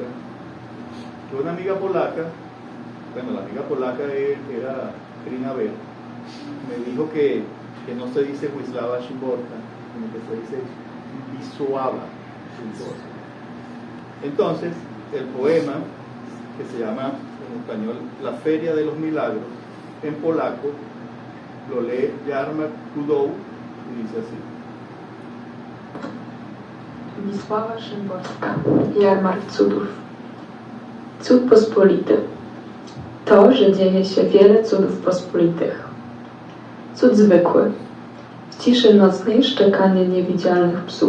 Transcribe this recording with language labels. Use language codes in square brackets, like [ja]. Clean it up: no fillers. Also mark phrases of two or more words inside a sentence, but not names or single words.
[es] Que una amiga polaca, bueno, la amiga polaca era Trina Bell, me dijo que no se dice Wisława Szymborska, sino que se dice Wisława Szymborska. Entonces, el poema, que se llama en español La Feria de los Milagros, en polaco, lo lee Jarmark Kudoł y dice así. [pl] Wisława Szymborska, Jarmark Cudów. Cud pospolity. To, że dzieje się wiele cudów pospolitych. Cud zwykły. W ciszy nocnej szczekanie niewidzialnych psów.